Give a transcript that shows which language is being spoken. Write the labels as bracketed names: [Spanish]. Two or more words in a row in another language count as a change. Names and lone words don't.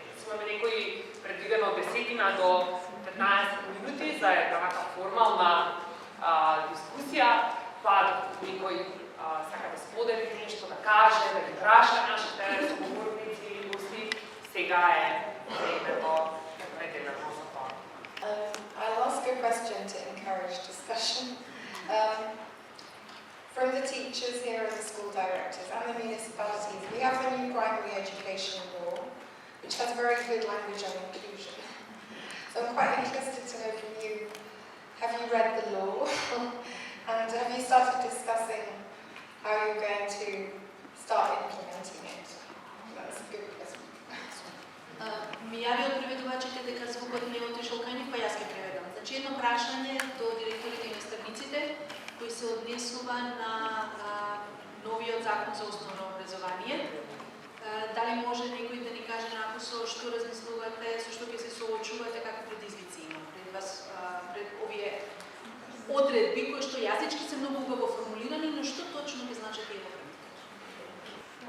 [Macedonian] Имаме некои предвидено 10 до 15 минути за една вака формална дискусија, па некој сака да сподели нешто, да каже, да ги праша нашите соговорници или гости, сега е времето предвидено за тоа. [English] I'll ask a question to encourage discussion. From the teachers here and the school directors and the municipalities, we have a new primary education law which has very good language on inclusion. So I'm quite interested to know from you, have you read the law and have you started discussing how you're going to start implementing it? That's a good question. [Macedonian] Ми јави од преведувачите дека звукот не отишол кај нив, па јас ќе преведам. Значи едно прашање до директорите и наставниците кои се однесува на новиот закон за основно образование. Дали може некој да ни каже нако со што размислувате, со што ќе се соочувате, какви предизвици има пред вас, пред овие одредби кои што јазички се многу убаво формулирани, но што точно ги значат и во практика?